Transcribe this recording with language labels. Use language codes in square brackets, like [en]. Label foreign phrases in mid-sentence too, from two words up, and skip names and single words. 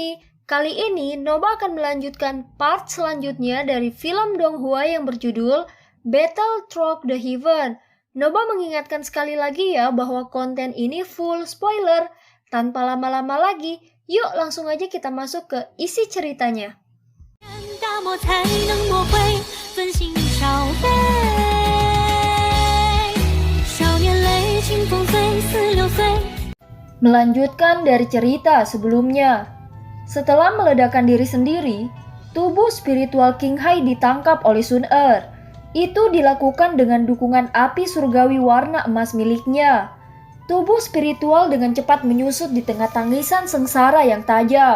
[id] Kali ini Noba akan melanjutkan part selanjutnya dari film Donghua yang berjudul Battle Through the Heaven. Noba mengingatkan sekali lagi ya bahwa konten ini full spoiler. Tanpa lama-lama lagi, yuk langsung aja kita masuk ke isi ceritanya. [zh] 大漠才能磨灰，焚心烧杯。少年泪，清风随，似流水。 [id] Melanjutkan dari cerita sebelumnya. Setelah meledakkan diri sendiri, tubuh spiritual King Hai ditangkap oleh Sun Er. Itu dilakukan dengan dukungan api surgawi warna emas miliknya. Tubuh spiritual dengan cepat menyusut di tengah tangisan sengsara yang tajam.